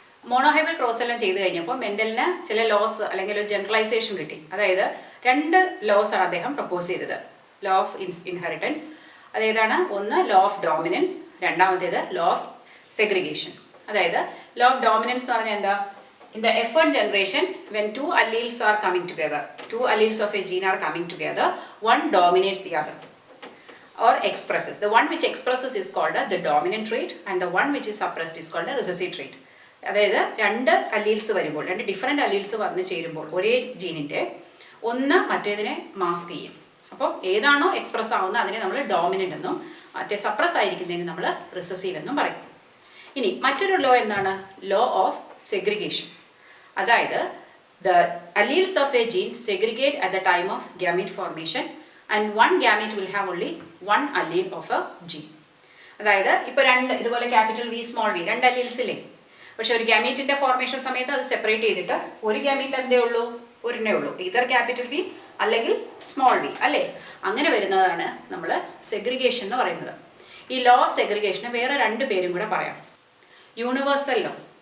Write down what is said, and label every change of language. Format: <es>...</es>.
<ml>Monohybrid cross എല്ലാം ചെയ്ത് കഴിഞ്ഞപ്പോൾ മെൻ്റലിന് ചില ലോസ് അല്ലെങ്കിൽ ഒരു ജനറലൈസേഷൻ കിട്ടി. അതായത് 2 ലോസാണ് അദ്ദേഹം പ്രപ്പോസ് ചെയ്തത്. ലോ ഓഫ് ഇൻഹെറിറ്റൻസ്, അതേതാണ്? ഒന്ന് ലോ ഓഫ് ഡോമിനൻസ്, രണ്ടാമത്തേത് ലോ ഓഫ് സെഗ്രിഗേഷൻ. അതായത് ലോ ഓഫ് ഡോമിനൻസ് എന്ന് പറഞ്ഞാൽ എന്താ?</ml> <en>In the F1 generation, when 2 alleles are coming together, 2 alleles of a gene are coming together, one dominates the other or expresses. The one which expresses is called the dominant trait and the one which is suppressed is called the recessive trait.</en> <ml>അതായത് 2 alleles വരുമ്പോൾ, 2 different alleles വന്ന് ചേരുമ്പോൾ ഒരേ ജീനിൻ്റെ ഒന്ന് മറ്റേതിനെ mask ചെയ്യും. അപ്പോൾ ഏതാണോ express ആവുന്നത് അതിനെ നമ്മൾ ഡോമിനൻ്റ് എന്നും മറ്റേ സപ്രസ് ആയിരിക്കുന്നതിന് നമ്മൾ റിസസീവ് എന്നും പറയും. ഇനി മറ്റൊരു ലോ എന്താണ്? Law of segregation.</ml> <en>അതായത് the alleles of a gene segregate at the time of gamete formation and one gamete will have only one allele of a gene.</en> <ml>അതായത് ഇപ്പോൾ 2 ഇതുപോലെ capital V small V 2 alleles ഇല്ലേ? പക്ഷെ ഒരു ഗാമീറ്റിൻ്റെ formation സമയത്ത് അത് separate ചെയ്തിട്ട് ഒരു ഗാമീറ്റ് എന്തേ ഉള്ളൂ? ഒരെണ്ണേ ഉള്ളൂ, ഇതർ ക്യാപിറ്റൽ വി അല്ലെങ്കിൽ സ്മോൾ വി അല്ലേ? അങ്ങനെ വരുന്നതാണ് നമ്മൾ സെഗ്രിഗേഷൻ എന്ന് പറയുന്നത്. ഈ ലോ ഓഫ് സെഗ്രിഗേഷന് വേറെ 2 പേരും കൂടെ പറയാം. Universal law.</ml>